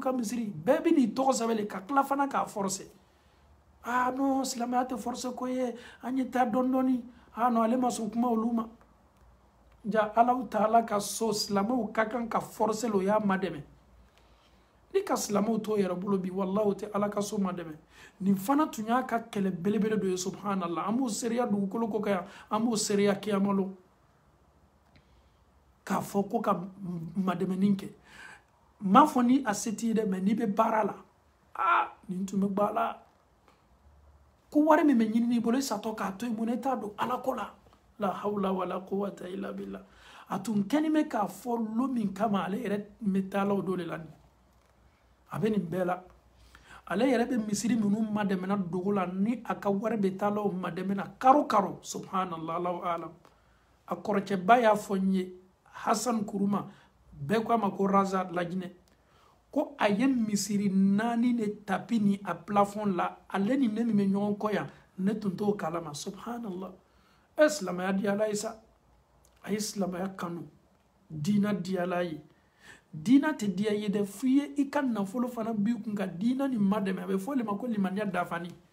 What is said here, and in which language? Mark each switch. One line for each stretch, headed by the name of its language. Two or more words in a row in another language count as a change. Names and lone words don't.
Bambara: ka misiri bɛɛ bɛ n'i tɔgɔ sɛbɛn ka tila fana k'a forcer non silamɛya tɛ forcer ko ye an ye taa dɔɔni dɔɔni non ale ma sɔn kuma olu ma ja Alahu Taala ka so silamɛw ka kan ka forcer o y'a madɛmɛ ni ka silamɛw to yɛrɛ bolo bi wallahi o tɛ Ala ka so madɛmɛ nin fana tun y'a ka kɛlɛ belebele dɔ ye subhanallah an b'o seereya dugukolo ko kan yan an b'o seereya kiyama lo k'a fɔ ko ka madɛmɛnin kɛ m'a fɔ ni a se t'i ye dɛ mais n'i bɛ baara la nin tun bɛ gbaa la ko wari min bɛ ɲini n'i bolo i satɔ k'a to yen mun na i t'a don Ala ko
Arabic: لا لا حول ولا قوة إلا بالله
Bambara: a tun kɛni bɛ k'a fɔ lo min kama ale yɛrɛ bɛ taa la o don de la nin a bɛ nin bɛɛ la ale yɛrɛ bɛ misiri minnu madɛmɛna dogo la ni a ka wari bɛ taa la o madɛmɛna karo karo
Arabic: سبحان الله الله أعلم
Bambara: a kɔrɔkɛba y'a fɔ n ye Hasan Kuruma bɛɛ ko a ma ko Raza Lajinɛ ko a ye misiri 4 de tapi ni a plafond la ale ni ne min bɛ ɲɔgɔn kɔ yan ne tun t'o kalama subhanallah silamɛya di Ala ye sa a ye silamɛya kanu diina di Ala ye diina tɛ diya ye dɛ f'i ye i ka nafolo fana b'i kun ka diina nin madɛmɛ a bɛ fɔ o de ma ko limaniya dafani